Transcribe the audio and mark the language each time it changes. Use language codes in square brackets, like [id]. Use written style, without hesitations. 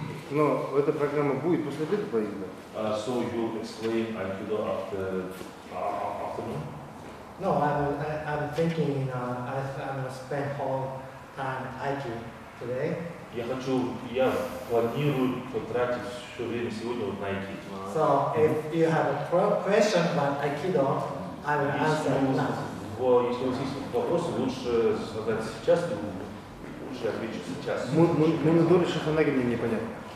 [ru] Но эта программа будет после обеда поездка? [en] So you explain Aikido after afternoon? No, I'm thinking I'm gonna spend whole time Aiki today. [ru] Я планирую потратить все время сегодня вот на Aiki. [en] So if you have a question about Aikido, I will answer now. [ru] Если у вас есть вопросы, лучше задать сейчас, лучше отвечу сейчас. Мунидори Шаханаги мне непонятно.